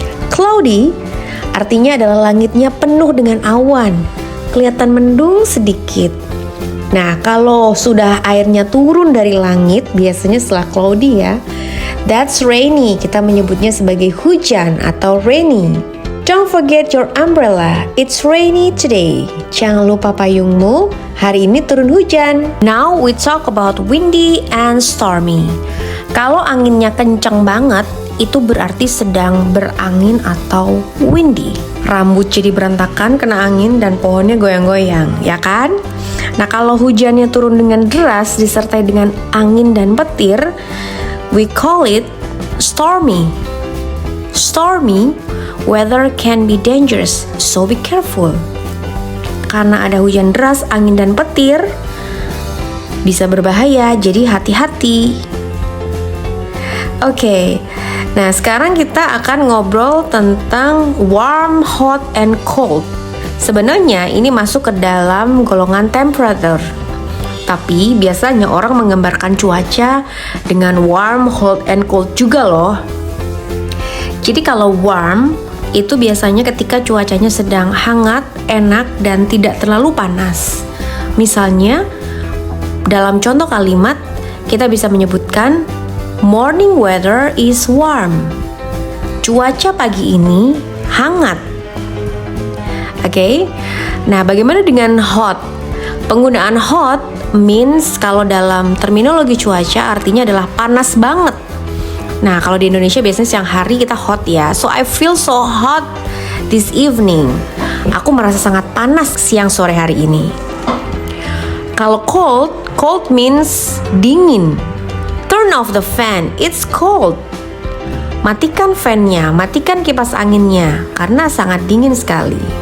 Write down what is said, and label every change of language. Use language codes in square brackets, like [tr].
[id] Cloudy artinya adalah langitnya penuh dengan awan. Kelihatan mendung sedikit. Nah, kalau sudah airnya turun dari langit, biasanya setelah cloudy ya, [en] that's rainy, [id] kita menyebutnya sebagai hujan atau rainy. [en] Don't forget your umbrella, it's rainy today. [id] Jangan lupa payungmu, hari ini turun hujan. [en] Now we talk about windy and stormy. [id] Kalau anginnya kencang banget, itu berarti sedang berangin atau windy. Rambut jadi berantakan kena angin dan pohonnya goyang-goyang, ya kan? Nah kalau hujannya turun dengan deras disertai dengan angin dan petir, [en] we call it stormy. Stormy weather can be dangerous, so be careful. [id] Karena ada hujan deras, angin dan petir, bisa berbahaya, jadi hati-hati. Oke, nah sekarang kita akan ngobrol tentang [en] warm, hot, and cold. [id] Sebenarnya ini masuk ke dalam golongan temperature. Tapi biasanya orang menggambarkan cuaca dengan [en] warm, hot, and cold [id] juga loh. Jadi kalau warm itu biasanya ketika cuacanya sedang hangat, enak, dan tidak terlalu panas. Misalnya dalam contoh kalimat kita bisa menyebutkan [en] morning weather is warm. [id] Cuaca pagi ini hangat. Oke. Nah, bagaimana dengan hot? Penggunaan [en] hot means [id] kalau dalam terminologi cuaca artinya adalah panas banget. Nah, kalau di Indonesia biasanya siang hari kita hot ya. [en] So I feel so hot this evening. [id] Aku merasa sangat panas siang sore hari ini. Kalau cold, cold means dingin. [en] Turn off the fan, it's cold. [id] Matikan fan-nya, matikan kipas anginnya karena sangat dingin sekali.